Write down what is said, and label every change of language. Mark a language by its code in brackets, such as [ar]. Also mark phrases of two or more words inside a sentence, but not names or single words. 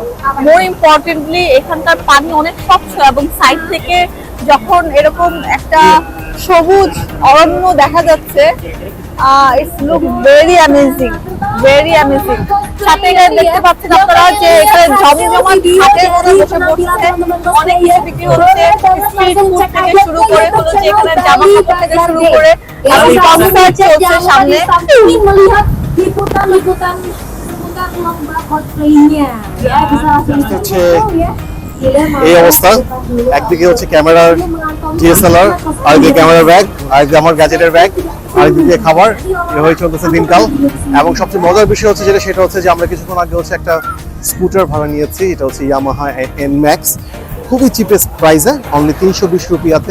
[en] more importantly [bn] এখানকার পানি অনেক স্বচ্ছ এবং সাইড থেকে যখন এরকম একটা সবুজ অরণ্য দেখা যাচ্ছে, [en] it's look very amazing, very amazing. [bn] সাথে এখানে দেখতে পাচ্ছেন আপনারা যে এখানে জমজমাট ঘাটের মধ্যে বসে পড়ছে, অনেক কিছু বিক্রি হচ্ছে, [en] street food [bn] থেকে শুরু করে হলো যে এখানে জামা কাপড় থেকে শুরু করে কনসার্ট চলছে সামনে। [id] melihat liputan-liputan lomba cosplaynya ya bisa langsung [bn] হচ্ছে [id] ya. [bn] এই অবস্থা, একদিকে হচ্ছে ক্যামেরার ডিএসএলআর, আরেকদিকে ক্যামেরার ব্যাগ, আরেকদিকে আমার গ্যাজেটের ব্যাগ, আরেকদিকে চলছে দিনকাল। এবং সবচেয়ে মজার বিষয় হচ্ছে সেটা হচ্ছে যে আমরা কিছুক্ষণ আগে হচ্ছে একটা স্কুটার ভাড়া নিয়েছি। এটা হচ্ছে ইয়ামাহা এনম্যাক্স, খুবই [en] cheapest price-e, only [bn] 320 রুপিয়াতে।